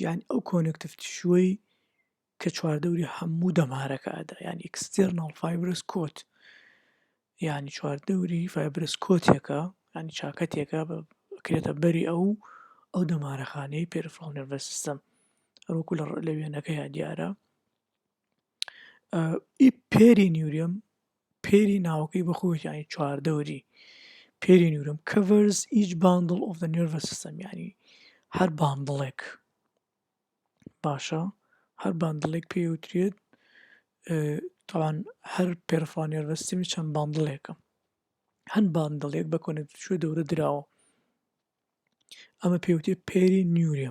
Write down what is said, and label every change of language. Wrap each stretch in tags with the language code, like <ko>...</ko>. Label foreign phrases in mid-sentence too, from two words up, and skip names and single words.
<ckb>یانی ئەو</ckb> <en>connective tissue</en> <ckb>کە چواردەوری هەموو دەمارەکە ئەدا، یانی</ckb> <en>external fibers coat,</en> <ckb>یانی چواردەوری</ckb> <en>fibers coat,</en> <ckb>ینی چاکەتێکە بکرێتە بەری ئەو دەمارەخانەی</ckb> <en>peripheral nervous system.</en> <ckb>هەروەکو لە وێنەکەیە دیارە. پێرینیوریەم، پێری ناوەکەی بەخۆی ینی چواردەوری. پێرینیوریەم</ckb> <en>covers each bundle of the nervous system،</en> <ckb>یعنی هەر باندڵێک باشە، هەر باندڵێک پێوترێت. تاوان هەر</ckb> <en>peripheral nervous system</en> <ckb>چەند باندڵێکە، هەر باندڵێک بە</ckb> <en>connective tissue</en> <ckb>دەورە دراوە. ئەمە پێوتێ پێرینیوریەم.</ckb>